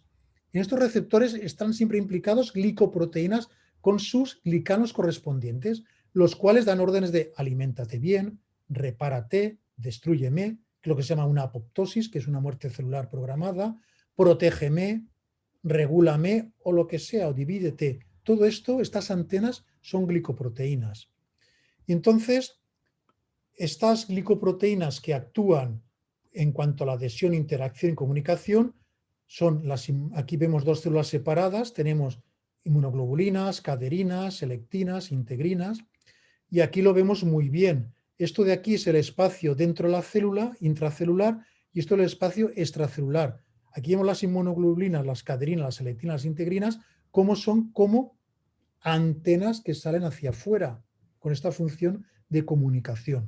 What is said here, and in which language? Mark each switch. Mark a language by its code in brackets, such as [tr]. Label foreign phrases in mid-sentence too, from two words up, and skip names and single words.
[es] En estos receptores están siempre implicados glicoproteínas con sus glicanos correspondientes, los cuales dan órdenes de aliméntate bien, repárate, destrúyeme, que es lo que se llama una apoptosis, que es una muerte celular programada, protégeme, regúlame o lo que sea, o divídete. Todo esto, estas antenas son glicoproteínas. Y entonces, estas glicoproteínas que actúan en cuanto a la adhesión, interacción y comunicación, aquí vemos dos células separadas, tenemos inmunoglobulinas, caderinas, selectinas, integrinas, y aquí lo vemos muy bien. Esto de aquí es el espacio dentro de la célula, intracelular, y esto es el espacio extracelular. Aquí vemos las inmunoglobulinas, las caderinas, las selectinas, las integrinas, son como antenas que salen hacia afuera, con esta función de comunicación.